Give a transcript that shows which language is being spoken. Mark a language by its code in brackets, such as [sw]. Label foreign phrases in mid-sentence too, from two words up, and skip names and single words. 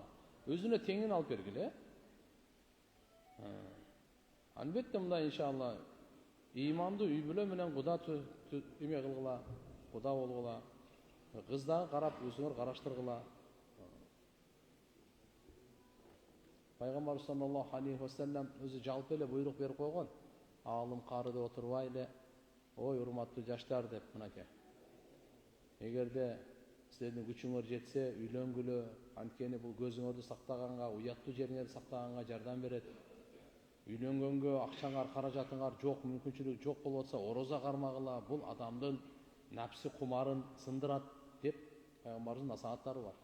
[ky] Өзүнө теңин алып бергиле. Албетте мындай иншалла иманды үй бүлө менен Куда эме кылгыла, Куда болгула. Кыздагы карап өзүңөр караштыргыла. Пайгамбар [ar] صلى الله عليه وسلم [ky] өзү жалпы эле буйрук берип койгон. Алым кары деп отурбай эле, ой урматтуу жаштар деп, мынакей. Эгерде силердин күчүңөр жетсе, үйлөнгүлө, анткени бул көзүңөрдү сактаганга, уяттуу жериңерди сактаганга жардам берет. Үйлөнгөнгө акчаңар, каражатыңар жок, мүмкүнчүлүк жок болуп атса, ороза кармагыла, бул адамдын напси кумарын сындырат деп пайгамбардын насааттары бар.